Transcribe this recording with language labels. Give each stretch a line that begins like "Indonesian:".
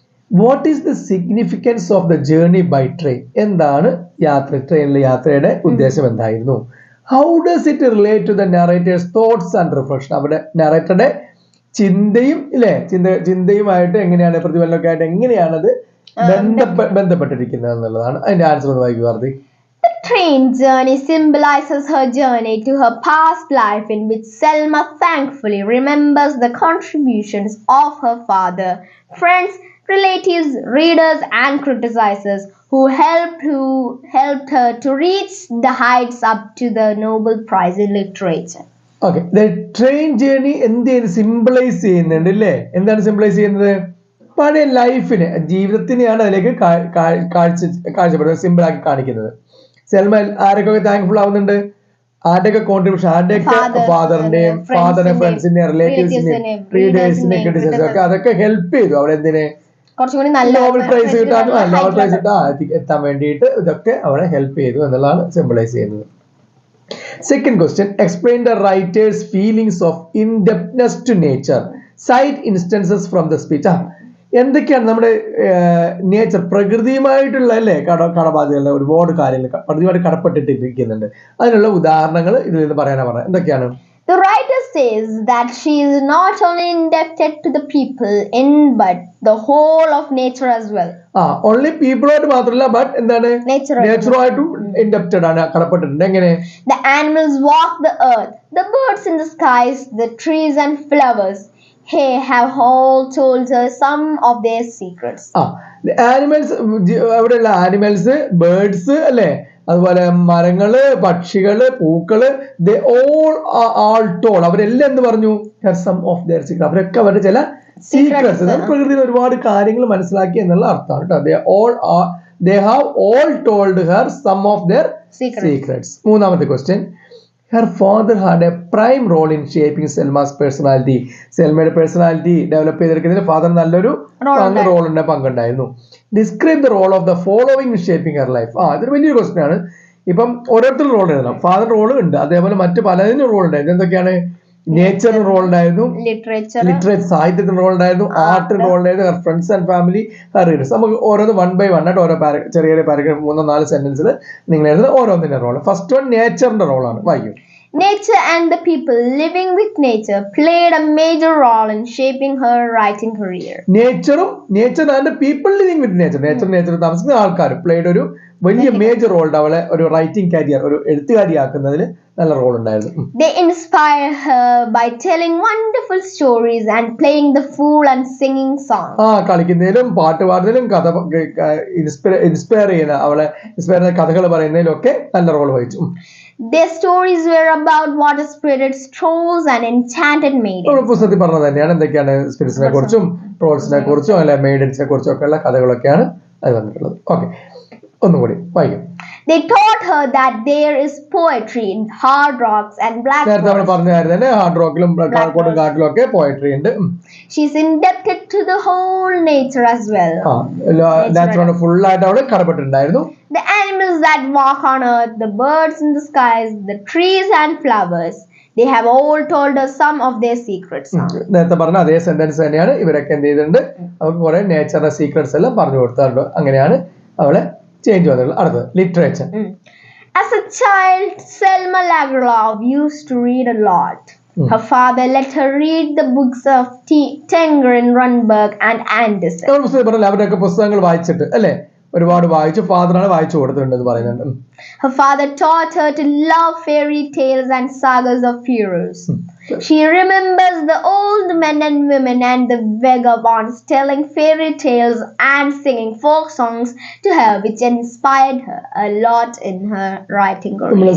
English: what is the significance of the journey by train
Malayalam: എന്താണ് ട്രെയിനിലെ യാത്രയുടെ ഉദ്ദേശം എന്തായിരുന്നു
English: how does it relate to the narrator's thoughts and reflection
Malayalam: അവിടെ നറേറ്ററുടെ ചിന്തയും ഇല്ലേ ചിന്തയുമായിട്ട് എങ്ങനെയാണ് പ്രതിഫലനമൊക്കെ ആയിട്ട് എങ്ങനെയാണത് ബന്ധപ്പെട്ടിരിക്കുന്നത് എന്നുള്ളതാണ് അതിന്റെ ആൻസർ ഒന്ന് വായിക്കുക വാർത്തി
English: The train journey symbolizes her journey to her past life in which Selma thankfully remembers the contributions of her father, friends, relatives, readers and criticizers who helped her to reach the heights up to the Nobel Prize in Literature.
Malayalam: Okay,
English: the train journey
Malayalam: എന്താണ് symbolise ചെയ്യുന്നുണ്ട് അല്ലേ എന്താണ് symbolise ചെയ്യുന്നത് പഴയ ലൈഫിനെ ജീവിതത്തിനെയാണ് അതിലേക്ക് കാഴ്ചപ്പെടുന്നത് simple ആക്കി കാണിക്കുന്നത് സെൽമ ആരൊക്കെ താങ്ക്ഫുൾ ആവുന്നുണ്ട് ആരുടെയൊക്കെ കോൺട്രിബ്യൂഷൻ ആരുടെയൊക്കെ ഫാദറിന്റെയും ഫ്രണ്ട്സിന്റെയും റിലേറ്റീവ്സിന്റെയും റീഡേഴ്സിന്റെയും ക്രിറ്റിസിസം ഒക്കെ അതൊക്കെ ഹെൽപ്പ് ചെയ്തു അവിടെ എന്തിനെ നോബൽ പ്രൈസ് കിട്ടാനും എത്താൻ വേണ്ടിയിട്ട് ഇതൊക്കെ അവരെ ഹെൽപ്പ് ചെയ്തു എന്നുള്ളതാണ് സിംബലൈസ് ചെയ്യുന്നത്
English: second question explain the writer's feelings of indebtedness to nature cite instances from the speech
Malayalam: എന്തൊക്കെയാണ് നമ്മുടെ നേച്ചർ പ്രകൃതിയുമായിട്ടുള്ള അല്ലേ കടബാധ്യതകളുടെ ഒരുപാട് കാര്യങ്ങൾ പ്രകൃതിയുമായിട്ട് കടപ്പെട്ടിട്ടിരിക്കുന്നുണ്ട് അതിനുള്ള ഉദാഹരണങ്ങൾ ഇതിൽ നിന്ന് പറയാനാണ് പറഞ്ഞത് എന്തൊക്കെയാണ്
English: The writer says that she is not only indebted to the people in but the whole of nature as well. Only people
Malayalam: ആയിട്ട് മാത്രമല്ല but എന്താണ് നേച്ചറുമായിട്ടും ഇൻഡെപ്റ്റഡ് ആണ് കടപ്പെട്ടിട്ടുണ്ട് എങ്ങനെ
English: The animals walk the earth, the birds in the skies, the trees and flowers. They have all told her some of their secrets. The animals
Malayalam: അവിടെയുള്ള animals birds അല്ലേ അതുപോലെ മരങ്ങള് പക്ഷികള് പൂക്കള്
English: they all told
Malayalam: അവരെല്ലാം എന്ത് പറഞ്ഞു
English: some of their secret
Malayalam: അവരൊക്കെ അവരുടെ ചില സീക്രട്സ് പ്രകൃതിയിൽ ഒരുപാട് കാര്യങ്ങൾ മനസ്സിലാക്കി എന്നുള്ള അർത്ഥമാണ് കേട്ടോ
English: they have all told her some of their secrets.
Malayalam: മൂന്നാമത്തെ question
English: her father had a prime role in shaping Selma's personality.
Malayalam: സെൽമയുടെ personality develop ചെയ്തെടുക്കുന്നതിൽ father നല്ലൊരു പങ്കുണ്ടായിരുന്നു.
English: Describe the role of the following in shaping her life.
Malayalam: ഇതൊരു വലിയൊരു question ആണ്. ഇപ്പം ഓരോരുത്തരും role എഴുതണം. Father role ഉണ്ട്, അതേപോലെ മറ്റു പലതിനും റോൾ ഉണ്ടായിരുന്നു. എന്തൊക്കെയാണ്? നേച്ചറിന് റോൾ ഉണ്ടായിരുന്നു, ലിറ്ററേച്ചർ സാഹിത്യത്തിന് റോൾ ഉണ്ടായിരുന്നു, ആർട്ടിന് റോൾ ഉണ്ടായിരുന്നു,
English: Her friends and family, her readers.
Malayalam: നമുക്ക് ഓരോന്ന് 1 by 1 ആയിട്ട് ഓരോ ചെറിയ പാരഗ്രാഫ് 3-4 സെന്റൻസിൽ നിങ്ങൾ എഴുതുന്ന ഓരോന്നിന്റെ റോൾ. ഫസ്റ്റ് വൺ നേച്ചറിന്റെ റോളാണ്, വായിക്കും.
English: Nature and the people living with nature played a major role in shaping her writing career. Nature and the people living with nature.
Malayalam: Nature താമസിക്കുന്ന ആൾക്കാർ പ്ലേഡ് ഒരു വലിയ മേജർ റോൾ അവളെ ഒരു റൈറ്റിംഗ് കരിയർ ഒരു എഴുത്തുകാരിയാക്കുന്നതിൽ നല്ല റോൾ ഉണ്ടായിരുന്നു.
English: They inspire her by telling wonderful stories and playing the fool and singing songs.
Malayalam: കളിക്കുന്നതിലും പാട്ട് പാടുന്നതിലും കഥ ഇൻസ്പയർ ചെയ്യുന്ന അവളെ ഇൻസ്പയർ ചെയ്യുന്ന കഥകൾ പറയുന്നതിലും ഒക്കെ നല്ല റോൾ വഹിച്ചു.
English: Their stories were about water spirits, trolls and enchanted maidens.
Malayalam: പുസ്തകത്തിൽ പറഞ്ഞത് തന്നെയാണ്. എന്തൊക്കെയാണ്? സ്പിരിറ്റ്സിനെ കുറിച്ചും ട്രോൾസിനെ കുറിച്ചും അല്ലെ മെയ്ഡൻസിനെ കുറിച്ചും ഒക്കെ ഉള്ള കഥകളൊക്കെയാണ് അത് വന്നിട്ടുള്ളത്. ഓക്കെ, ഒന്നും കൂടി വായിക്കും.
English: They taught her that there is poetry in hard rocks and black forest.
Malayalam: നേരത്തെ നമ്മൾ പറഞ്ഞായിരുന്നു ഹാർഡ് റോക്കിലും കാട്ടിലും ഒക്കെ പോയട്രി ഉണ്ട്.
English: She is indebted to the whole nature as well.
Malayalam: Natural full ആയിട്ട് അവള് കടപ്പെട്ടിട്ടുണ്ടായിരുന്നു.
English: The animals that walk on earth, the birds in the skies, the trees and flowers, they have all told us some of their secrets.
Malayalam: നേരത്തെ പറഞ്ഞ അതേ sentence തന്നെയാണ് ഇവരൊക്കെ എന്ത് ചെയ്തിട്ടുണ്ട്, അവർക്ക് കുറെ നേച്ചറിന്റെ സീക്രട്സ് എല്ലാം പറഞ്ഞു കൊടുത്തിട്ടുണ്ട്. അങ്ങനെയാണ് അവളെ ചേഞ്ച് വന്നിട്ടുള്ളത്. അടുത്തത് literature.
English: As a child, Selma Lagerlöf used to read a lot. Her father let her read the books of Tenggren, Runberg and Andersen. അവരുടെയൊക്കെ പുസ്തകങ്ങൾ വായിച്ചിട്ട് അല്ലെ ഒരുപാട് വായിച്ചു ഫാദറാണ് വായിച്ചു കൊടുത്തിട്ടുണ്ടെന്ന് പറയുന്നുണ്ട്. Her father taught her to love fairy tales and sagas of heroes. She remembers the old men and women and the vagabonds telling fairy tales and singing folk songs to her, which inspired her a lot in her writing career.